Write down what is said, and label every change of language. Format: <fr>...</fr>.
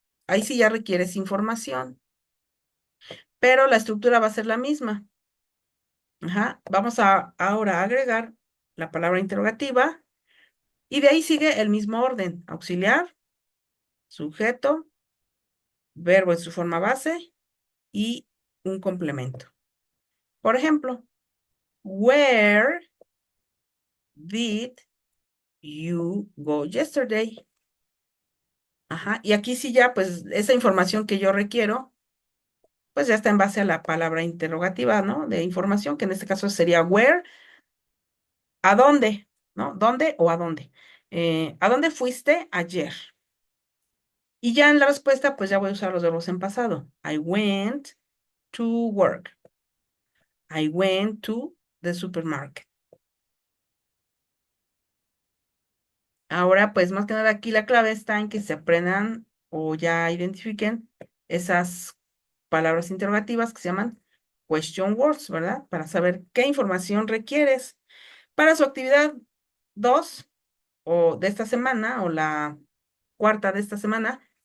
<es>Ahí sí ya requieres información, pero la estructura va a ser la misma. Ajá. Vamos a ahora agregar la palabra interrogativa y de ahí sigue el mismo orden. Auxiliar, sujeto, verbo en su forma base y un complemento.</es> <en>Por ejemplo, where did you go yesterday?</en> <es>Ajá, y aquí sí ya, pues esa información que yo requiero, pues ya está en base a la palabra interrogativa, ¿no? De información, que en este caso sería where, ¿a dónde? ¿No? ¿Dónde o a dónde? ¿A dónde fuiste ayer? Y ya en la respuesta, pues ya voy a usar los verbos en pasado.</es> <en>I went to work. I went to the supermarket.</en> <es>Ahora, pues más que nada aquí la clave está en que se aprendan o ya identifiquen esas palabras interrogativas que se llaman</es> <en>question words,</en> <es>¿verdad? Para saber qué información requieres para su actividad 2 o de esta semana o la cuarta de esta semana.</es>